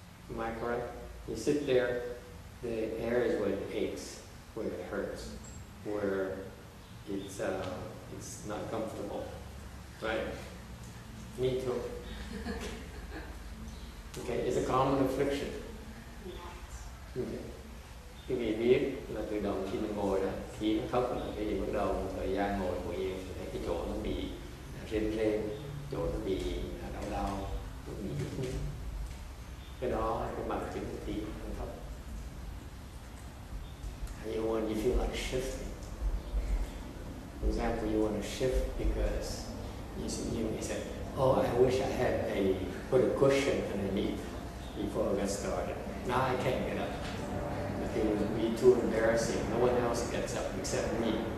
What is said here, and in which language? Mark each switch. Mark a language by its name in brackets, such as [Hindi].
[English] Am I correct? You sit there, the areas where it aches, where it hurts, where it's not comfortable, right? Me too. Okay, it's a common affliction. Okay. [Vietnamese] Cái gì biết là tự động khi mình ngồi đó, khi nó thấp là cái gì bắt đầu một thời gian ngồi nhiều, thấy cái chỗ nó bị rên, chỗ nó bị đau, nó bị nhức. Cái đó là cái bằng chứng của tí nó thấp. [English] And you feel like shifting. For example, you want to shift because you may say, oh, I wish I had put a cushion underneath before I got started. Now I can't get up. It would be too embarrassing. No one else gets up except me.